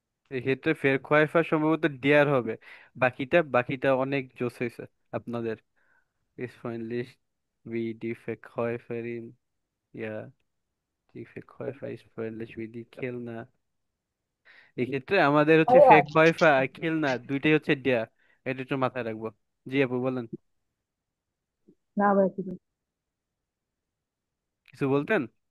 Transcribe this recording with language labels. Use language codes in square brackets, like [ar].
[bn] এক্ষেত্রে ফের খোয়াইফা সম্ভবত ডিয়ার হবে। বাকিটা অনেক জোস হয়েছে আপনাদের। [de] ist freundlich wie die Verkäuferin, ja, die Verkäufer ist freundlich wie die Kellner। [bn] এক্ষেত্রে আমাদের হচ্ছে ফেক খয়ফা আর খিলনা দুইটাই হচ্ছে ডিয়া, এটা একটু মাথায় রাখবো। জি আপু বলেন, না ভাই কিছু কিছু বলতেন?